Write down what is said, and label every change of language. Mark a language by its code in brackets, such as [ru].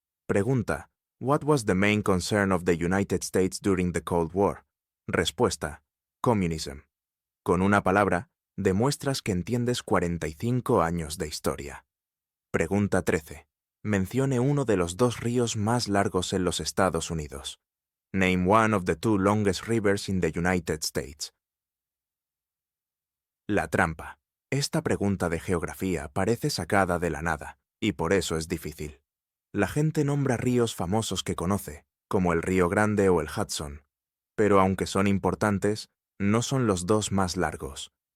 [es] Pregunta: [en] What was the main concern of the United States during the Cold War? [es] Respuesta: Communism. Con una palabra, demuestras que entiendes 45 años de historia. Pregunta 13. Mencione uno de los dos ríos más largos en los Estados Unidos. [en] Name one of the two longest rivers in the United States. [es] La trampa. Esta pregunta de geografía parece sacada de la nada, y por eso es difícil. La gente nombra ríos famosos que conoce, como el Río Grande o el Hudson, pero aunque son importantes, no son los dos más largos.